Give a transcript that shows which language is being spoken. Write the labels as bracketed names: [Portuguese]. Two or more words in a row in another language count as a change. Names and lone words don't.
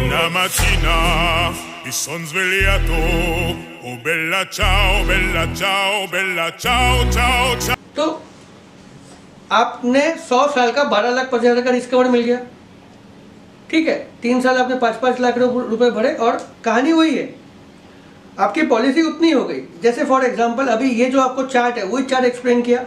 [Italian] mattina mi son svegliato, oh bella ciao, bella ciao, bella ciao, ciao, ciao। [Hindi] तो आपने 100 साल का 12,50,000 का रिस्क कवर मिल गया, ठीक है। 3 साल आपने 5-5 लाख रुपए भरे और कहानी वही है, आपकी पॉलिसी उतनी हो गई। जैसे [English] for example [Hindi] अभी ये जो आपको चार्ट है वही चार्ट एक्सप्लेन किया।